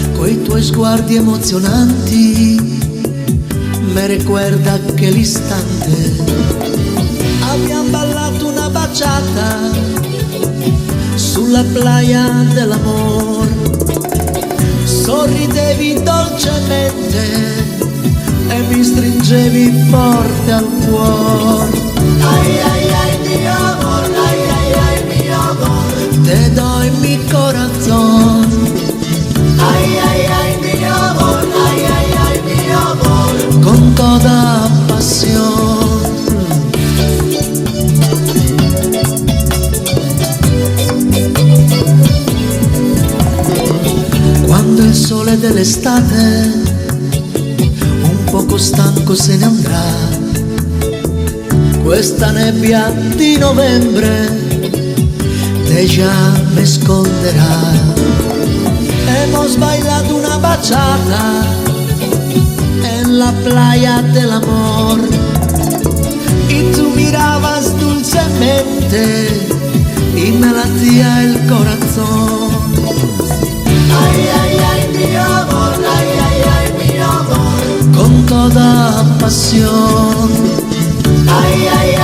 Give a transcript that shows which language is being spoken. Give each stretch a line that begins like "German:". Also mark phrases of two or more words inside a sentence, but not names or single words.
Italian: quei tuoi sguardi emozionanti
Spanish: me recuerda aquel istante.
Italian: Abbiamo ballato una baciata sulla playa dell'amor, sorridevi dolcemente e mi stringevi forte al cuore.
Spanish: Ay, ay, ay, mi amor, ay, ay, ay, mi amor, te doy mi corazón. Ay, ay, ay, mi amor, ay, ay, ay, mi amor, con toda pasión.
Italian: Quando il sole dell'estate un poco stanco se ne andrà, questa nebbia di novembre te già me esconderà.
Spanish: Hemos bailado una bachata en la playa del amor y tú mirabas dulcemente y me latía el corazón. Ay, ay, ay, mi amor, ay, ay, ay, mi amor, con toda pasión. Ay, ay,